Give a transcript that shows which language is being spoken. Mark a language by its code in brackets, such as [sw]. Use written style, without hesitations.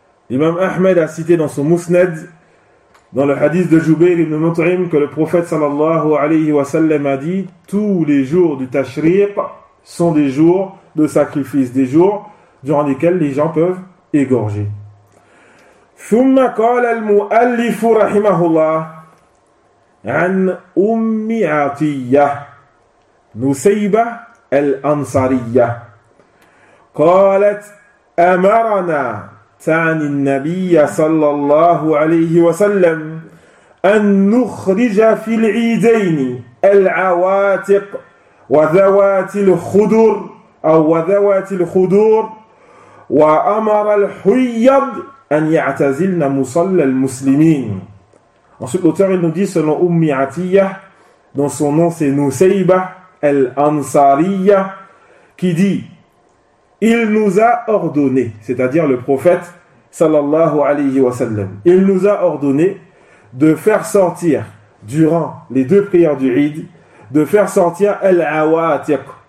[fr] Imam Ahmed a cité dans son musnad, dans le hadith de Jubayr ibn Mut'im, que le prophète [ar] صلى الله عليه وسلم [fr] a dit, tous les jours du tashriq sont des jours de sacrifice, des jours durant lesquels les gens peuvent égorger. [ar] ثم قال المؤلف رحمه الله عن أم عطية نسيبة الأنصارية قالت أمرنا تعني النبي صلى الله عليه وسلم أن نخرج في العيدين العواتق وذوات الخدور أو وذوات الخدور وأمر الحيض أن يعتزلن مصلى المسلمين. [fr] Ensuite, l'auteur il nous dit, selon Ummi Atiyah, dont son nom c'est Nusayba al-Ansariya, qui dit, il nous a ordonné, c'est-à-dire le prophète, [ar] sallallahu alayhi wa sallam, [fr] il nous a ordonné de faire sortir, durant les deux prières du Eid, de faire sortir al-Awatiq.